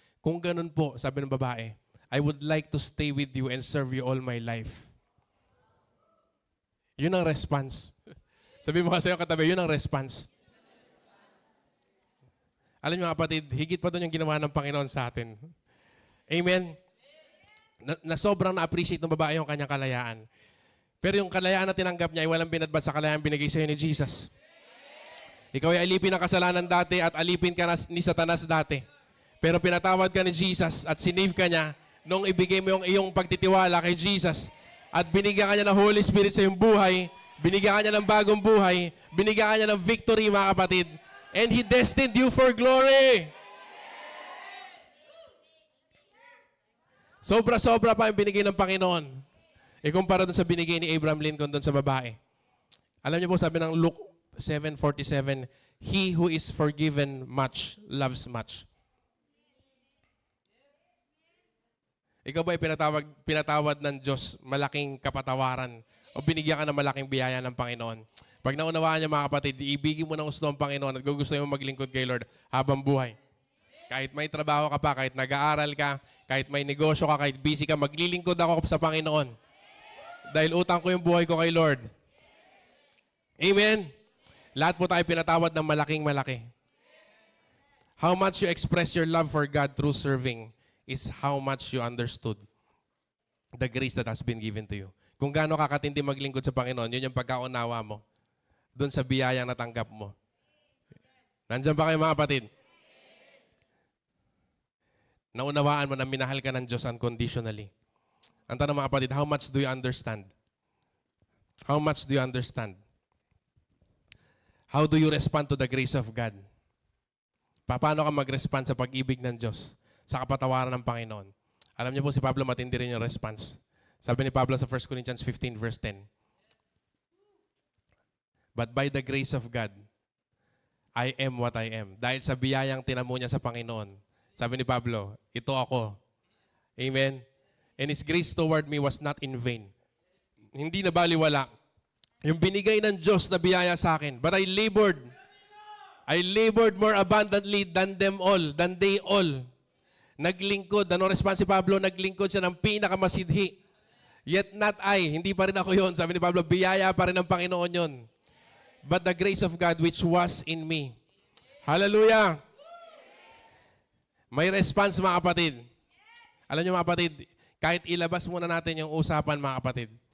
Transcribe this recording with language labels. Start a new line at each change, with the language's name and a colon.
Filipino: Kung ganun po, sabi ng babae,
English: I would like to stay with you and serve you all my life.
Filipino: Yun ang response. Sabi mo kasi yung katabi, yun ang response. Alam niyo mga kapatid, higit pa doon yung ginawa ng Panginoon sa atin. Amen? Na sobrang na-appreciate ng babae yung kanyang kalayaan. Pero yung kalayaan na tinanggap niya ay walang binadbad sa kalayaan binigay sa iyo ni Jesus. Ikaw ay alipin ng kasalanan dati at alipin ka ni Satanas dati. Pero pinatawad ka ni Jesus at sinave ka niya nung ibigay mo yung iyong pagtitiwala kay Jesus at binigyan ka niya ng Holy Spirit sa iyong buhay, binigyan ka niya ng bagong buhay, binigyan ka niya ng victory mga kapatid,
English: and He destined you for glory.
Filipino: Sobra-sobra pa yung binigay ng Panginoon. Ikumpara dun sa binigay ni Abraham Lincoln dun sa babae. Alam niyo po, sabi ng Luke 7:47,
English: He who is forgiven much, loves much.
Filipino: Ikaw ba ay pinatawad ng Diyos, malaking kapatawaran, o binigyan ka ng malaking biyaya ng Panginoon? Pag naunawaan niya mga kapatid, iibigin mo ng gusto ang Panginoon at gusto mo maglingkod kay Lord habang buhay. Kahit may trabaho ka pa, kahit nag-aaral ka, kahit may negosyo ka, kahit busy ka, maglilingkod ako sa Panginoon. Dahil utang ko yung buhay ko kay Lord. Amen? Lahat po tayo pinatawad ng malaking malaki.
English: How much you express your love for God through serving is how much you understood the grace that has been given to you.
Filipino: Kung gaano kakatindi maglingkod sa Panginoon, yun yung pagkaunawa mo doon sa biyayang natanggap mo. Nandiyan ba kayo mga kapatid? Naunawaan mo na minahal ka ng Diyos unconditionally. Ang tanong mga kapatid,
English: how much do you understand? How much do you understand? How do you respond to the grace of God?
Filipino: Paano ka mag-respond sa pag-ibig ng Diyos? Sa kapatawaran ng Panginoon. Alam niyo po si Pablo matindi rin yung response. Sabi ni Pablo sa 1 Corinthians 15 verse 10.
English: But by the grace of God, I am what I am.
Filipino: Dahil sa biyayang tinamo niya sa Panginoon. Sabi ni Pablo, ito ako. Amen?
English: And His grace toward me was not in vain.
Filipino: Hindi na baliwala. Yung binigay ng Diyos na biyaya sa akin.
English: But I labored more abundantly than them all, than they all.
Filipino: Naglingkod. Ano response si Pablo? Naglingkod siya ng pinakamasidhi.
English: Yet not I.
Filipino: Hindi pa rin ako yon. Sabi ni Pablo, biyaya pa rin ng Panginoon yon.
English: But the grace of God which was in me.
Filipino: Hallelujah! May response mga kapatid. Alam niyo mga kapatid, kahit ilabas muna natin yung usapan mga kapatid.